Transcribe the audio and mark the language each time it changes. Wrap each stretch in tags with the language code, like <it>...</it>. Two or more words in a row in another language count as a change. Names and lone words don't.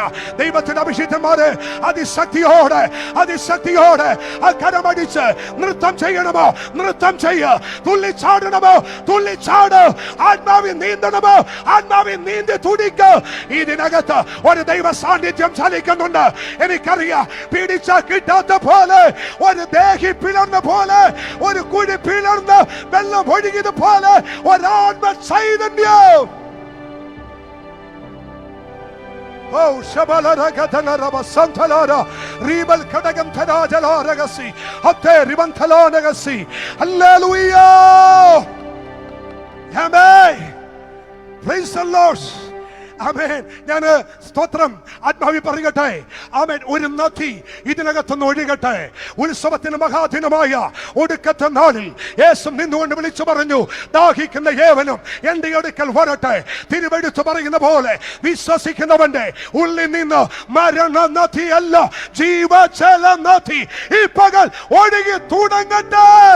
<ml>ദൈവത്തിന്റെ അഭിഷിക്തന്മാരെ അതിശക്തിയോടെ ആ കരമടിച്ച് നൃത്തം ചെയ്യണമോ നൃത്തം ചെയ്യ, തുള്ളിച്ചാടണമോ തുള്ളിച്ചാട്, ആത്മാവിൽ നീന്തണമോ ആത്മാവിൽ നീന്തി തുടിക്ക്. ഇതിനകത്ത് ഒരു ദൈവ സാന്നിധ്യം ചലിക്കുന്നുണ്ട്. എനിക്കറിയാം, പിടിച്ച കിട്ടാത്ത പോലെ, ഒരു ദേഹി പിളർന്ന പോലെ, ഒരു കുഴി പിളർന്ന് വെള്ളം ഒഴുകിയത് പോലെ ഒരാത്മ ചൈതന്യം. Oh, Shabalara Gatanaraba Santalara, Ribal Kadagam Tanajala Ragasi, Hote Ribantala Nagasi.</ml> <en>Hallelujah! Amen. Praise the Lord.</en> <ml>ആമേൻ. ഞാൻ സ്തോത്രം ആത്മാവി പറയട്ടെ. ആമേൻ. ഒരു നദി ഇതിനകത്തുനിന്ന് ഒഴുകട്ടെ. ഉത്സവത്തിന് മഹാദിനമായ ഒടുക്കത്തെ നാളിൽ യേശു നിന്നുകൊണ്ട് വിളിച്ചു പറഞ്ഞു, ദാഹിക്കുന്ന ഏവനും എന്റെ അടുക്കൽ വരട്ടെ. തിരുവെടുത്ത് പറയുന്ന പോലെ വിശ്വസിക്കുന്നവന്റെ ഉള്ളിൽ നിന്ന് മരണ നദിയല്ല, ജീവജല നദി ഈ പകൽ ഒഴുകി തുടങ്ങട്ടെ.</ml>